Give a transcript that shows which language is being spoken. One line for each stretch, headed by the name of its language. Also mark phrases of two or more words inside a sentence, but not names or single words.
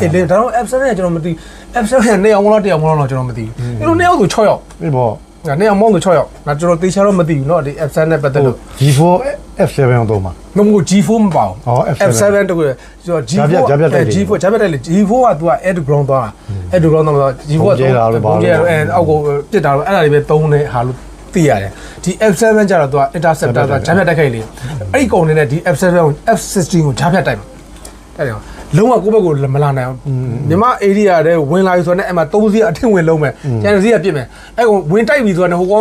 Burmese: တယ်ဒါတော့ F7 ကကျွန်တော်မသိ F7 က2ယောက်မလား1ယောက်မလားတော့ကျွန်တော်မသိဘူးကျွန်တော်2ယောက်ဆို6ယောက် ပြီးပေါ့ ငါ2ယောက်မောင်းဆို6ယောက်ငါကျွန်တော်သေချာတော့မသိဘူးเนาะဒီ F7 နဲ့ပတ်သက်လို့ G4 F7 တော့မှာ မဟုတ် G4 မပါဘူးF7 တကူဆိုတော့ G4 ဂျာပြတ်တယ်လေ G4 ကသူက
English: air to ground
Burmese: သွားတာ
English: air to ground
Burmese: တော့ G4 ကပုံကျဲအောက်ကိုပြစ်တာတော့အဲ့ဒါတွေပဲသုံးနေဟာလို့သိရတယ်ဒီ F7 ကျတော့သူက interceptor ကဂျာပြတ်တိုက်ခိုက်လေအဲ့ဒီကောင်နေနဲ့ဒီ F7 ကို F16 ကိုဂျာပြတ်တိုက်မှာတဲ့တယ်လုံးဝကိုယ့်ဘက်ကိုမလာနိုင်ဘူးမြန်မာ area တဲ့ဝင်လာပြီဆိုတော့အဲ့မှာ3စီးအထင်ဝင်လုံးမယ်ကျန်စီးကပြစ်မယ်အဲ့ကောင်ဝင်တိုက်ပြီဆိုတော့ဟိုကောင်